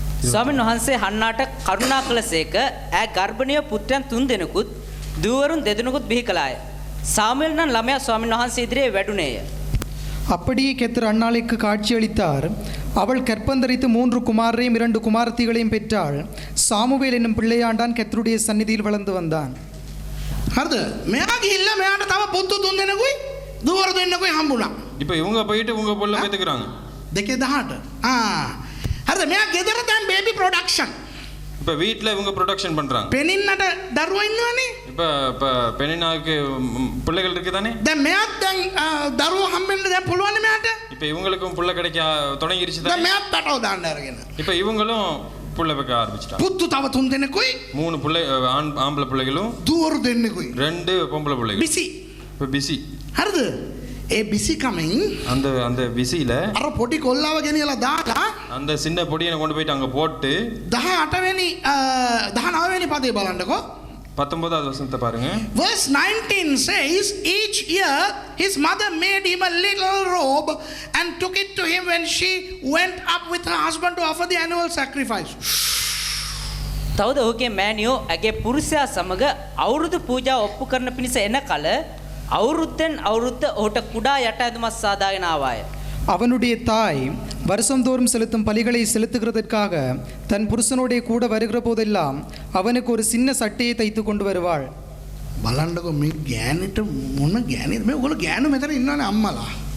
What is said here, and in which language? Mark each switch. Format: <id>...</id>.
<si>ස්වාමීන් වහන්සේ හන්නාට කරුණා කළසේක ඈ ගර්භණීය පුත්‍රයන් 3 දෙනෙකුත් දූවරුන් 2 දෙනෙකුත් බිහි කළාය. சாமுவேல் නම් ළමයා ස්වාමීන් වහන්සේ ඉදිරියේ වැඩුණේය.</si> <ta>அப்படியே கெத்தர் அன்னாளுக்கு காட்சியளித்தார். அவள் கற்பந்தரித்து 3 குமாரரையும் 2 குமாரத்திகளையும் பெற்றாள். சாமுவேல் என்னும் பிள்ளையாண்டான் கெத்தருடைய சந்நிதியில் வளர்ந்து வந்தான்.</ta> <si>හරිද? මෙයා ගිහිල්ලා මෙයාට තව පුතු 3 දෙනෙකුයි දූවරු 2 දෙනෙකුයි හම්බුණා.</si> <ta>இப்போ இவங்க போயிட்டு உங்க புள்ள பெத்துக்கறாங்க.</ta> <si>2:18. හරිද? මෙයා ගෙදර දැන්</si> <en>Baby production.</en> <ta>இப்போ வீட்ல இவங்க ப்ரொடக்ஷன் பண்றாங்க.</ta> <si>පෙනින්නට දරුවෝ ඉන්නවනේ.</si> <ta>இப்போ பெனினாக்கு பிள்ளைகள் இருக்கு தானே.</ta> <si>දැන් මෙයාත් දැන් දරුවෝ හම්බෙන්න දැන් පුළුවන් මෙයාට.</si> <ta>இப்போ இவங்களுக்கும் புள்ள கிடைக்க தொடங்கிருச்சு</ta> <si>දැන්</si> <ta>தானே.</ta> <si>මෙයාත් පැටව දාන්න අරගෙන.</si> <ta>இப்போ இவங்களும் புள்ள பெக்க ஆரம்பிச்சிட்டாங்க.</ta> <si>පුතු තව 3 දෙනෙකුයි</si> <ta>3 புள்ளை ஆம்பளை பிள்ளைகளும்</ta> <si>දූවරු දෙන්නෙකුයි.</si> <ta>2 பொம்பளை பிள்ளைகள்.</ta> <si>බිසි.</si> <ta>இப்போ பிஸி.</ta> <si>හරිද? ඒ බිසි කමින්</si> <ta>அந்த பிஸில</ta> <si>අර පොඩි කොල්ලාව ගෙනියලා දාලා</si> <ta>அந்த சின்ன பொடியனை கொண்டு போயிட்டு அங்க போட்டு</ta> <si>19 වෙනි පදේ බලන්නකෝ.</si> <ta>19வது வசனத்தை பாருங்க.</ta> <en>Verse 19 says, each year his mother made him a little robe and took it to him when she went up with her husband to offer the annual sacrifice.</en> <si>තවද ඔහුගේ මෑණියෝ ඇගේ පුරුෂයා සමග අවුරුදු පූජා ඔප්පු කරන පිණිස එන කල අවුරුද්දෙන් අවුරුද්ද ඔහුට කුඩා යට ඇඳුමක් සාදාගෙන ආවාය.</si> <ta>அவனுடைய தாய் வருஷந்தோறும் செலுத்தும் பலிகளை செலுத்துகிறதற்காக தன் புருஷனோடைய கூட வருகிற போதெல்லாம் அவனுக்கு ஒரு சின்ன சட்டையை தைத்து கொண்டு வருவாள்.</ta> <si>බලන්නකො මේ ගෑනිට මොන ගෑනිද මේ ඔයගොල්ලෝ ගෑනු මෙතන ඉන්නවනේ අම්මලා.</si>